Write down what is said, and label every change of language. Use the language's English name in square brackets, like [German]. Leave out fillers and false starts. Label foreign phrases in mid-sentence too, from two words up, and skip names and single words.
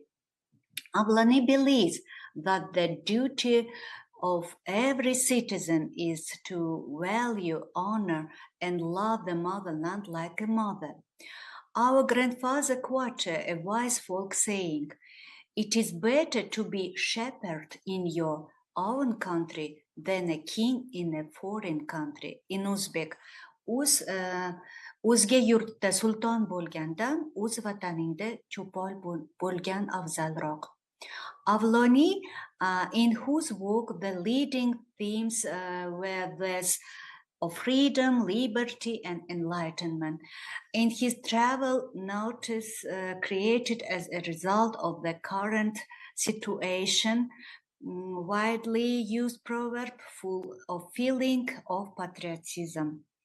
[English] Avlani believes that the duty of every citizen is to value, honor, and love the motherland like a mother. Our grandfather quoted a wise folk saying, "It is better to be shepherd in your own country than a king in a foreign country." In Uzbek, [Uzbek] o'zga yurtda sulton bo'lgandan o'z vataningda cho'pol bo'lgan afzalroq. [English] Avlani, in whose work the leading themes were those of freedom, liberty, and enlightenment. In his travel notice created as a result of the current situation, widely used proverb full of feeling of patriotism.